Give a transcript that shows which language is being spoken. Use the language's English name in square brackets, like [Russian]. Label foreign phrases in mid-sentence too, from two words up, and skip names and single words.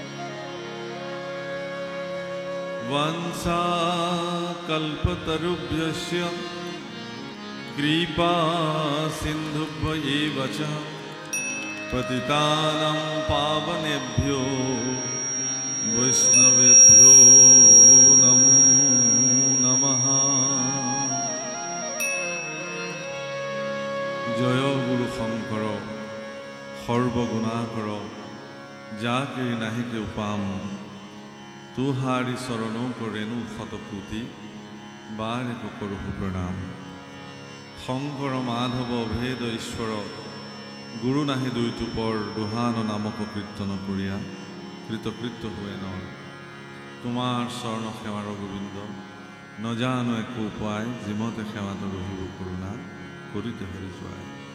[Sanskrit] वंशाकल्पतरुभ्यश्च कृपा सिन्धुभ्यैव च पतितानां पावनेभ्यो वैष्णवेभ्यो नमो नमः। [Assamese] জয় গুৰু শংকৰ সর্বগুণাকর যাকে নাহিকে উপাম তুহারি চরণ করেনু শতকোটি বারে করু প্রণাম শংকৰ মাধৱ ভেদ ঈশ্বৰ গুৰু নাহি দুইটো পৰ দুহান নামক কীৰ্তন কৰিয়া কৃতকৃত্য হুৱে ন তোমাৰ চৰণ সেৱাৰ গোবিন্দ নজানো একো উপায় যিমতে সেৱাত ৰহিব কৰোণা কৰিতে হৰি যোৱাই